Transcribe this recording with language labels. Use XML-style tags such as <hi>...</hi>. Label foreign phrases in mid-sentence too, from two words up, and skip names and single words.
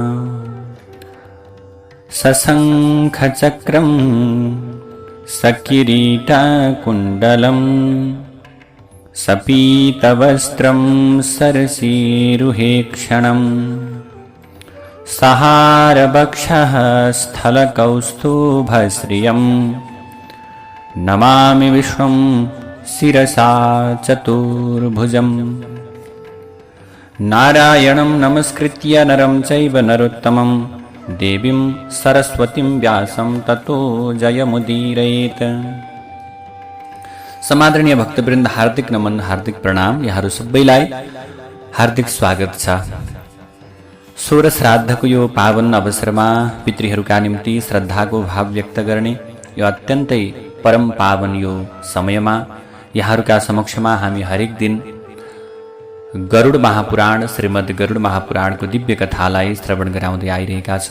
<sa>सशङ्खचक्रं सकिरीटकुण्डलं सपीतवस्त्रं सरसीरुहेक्षणम् सहारवक्षः स्थलकौस्तुभश्रियं नमामि विष्णुं शिरसा चतुर्भुजं। नारायणं नमस्कृत्य नरं चैव नरोत्तमं देवीं सरस्वतीं व्यासं ततो जयमुदीरयेत्।</sa> <ne>समादरणीय भक्तवृन्द, हार्दिक नमन, हार्दिक प्रणाम। यहाँहरू सबैलाई हार्दिक स्वागत छ। सोह्र श्राद्धको यो पावन अवसरमा पितृहरूका निम्ति श्रद्धाको भाव व्यक्त गर्ने यो अत्यन्तै परम पावन यो समयमा यहाँहरूका समक्षमा हामी हरेक दिन गरुड महापुराण, श्रीमद् गरुड महापुराणको दिव्य कथालाई श्रवण गराउँदै आइरहेका छौँ।</ne>